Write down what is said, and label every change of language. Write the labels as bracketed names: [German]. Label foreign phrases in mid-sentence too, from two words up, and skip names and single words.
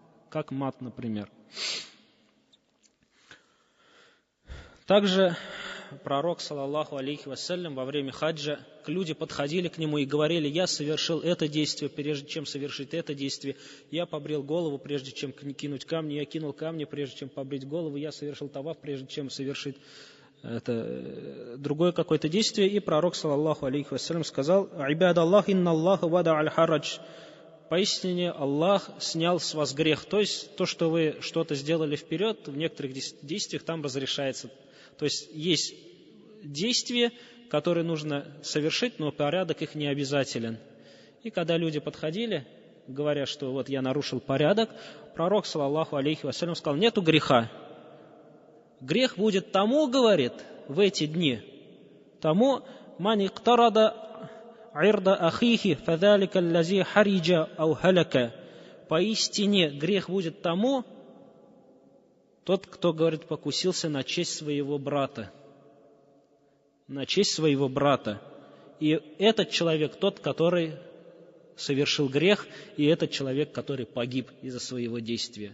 [Russian] Также пророк, [Arabic] صلى الله عليه وسلم, [Russian] во время хаджа люди подходили к нему и говорили: я совершил это действие, прежде чем совершить это действие, я побрил голову, прежде чем кинуть камни, я кинул камни, прежде чем побрить голову, я совершил таваф, прежде чем совершить это другое какое-то действие. И пророк, [Arabic] صلى الله عليه وسلم, сказал: «عباد الله، إن الله وضع الحرج». [Russian] Поистине Аллах снял с вас грех. То есть то, что вы что-то сделали вперед, в некоторых действиях там разрешается. То есть есть действия, которые нужно совершить, но порядок их не обязателен. И когда люди подходили, говоря, что вот я нарушил порядок, пророк, [Arabic] صلى الله عليه وسلم, [Russian] сказал: нету греха. Грех будет тому, говорит, в эти дни, тому [Arabic] من اقترض عرض أخيه فذلك الذي حرج أو هلك. [Russian] Поистине грех будет тому, тот, кто, говорит, покусился на честь своего брата. На честь своего брата. И этот человек тот, который совершил грех, и этот человек, который погиб из-за своего действия.